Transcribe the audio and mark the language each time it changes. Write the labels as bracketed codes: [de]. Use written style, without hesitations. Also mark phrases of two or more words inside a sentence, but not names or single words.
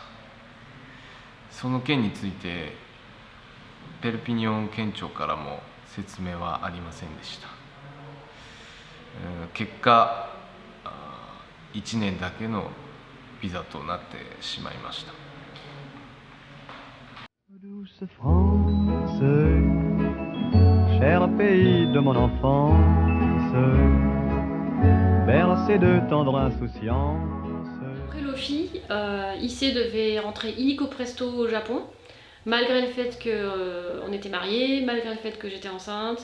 [ja] その件についてペルピニョン県庁からも説明はありませんでした。結果1年だけのビザとなってしまいました。 [fr] Douce France, cher pays de mon enfance, bercé de tendre insouciance. Après l'OFI, Issei devait rentrer illico presto au Japon, malgré le fait qu'on était mariés, malgré le fait que j'étais enceinte.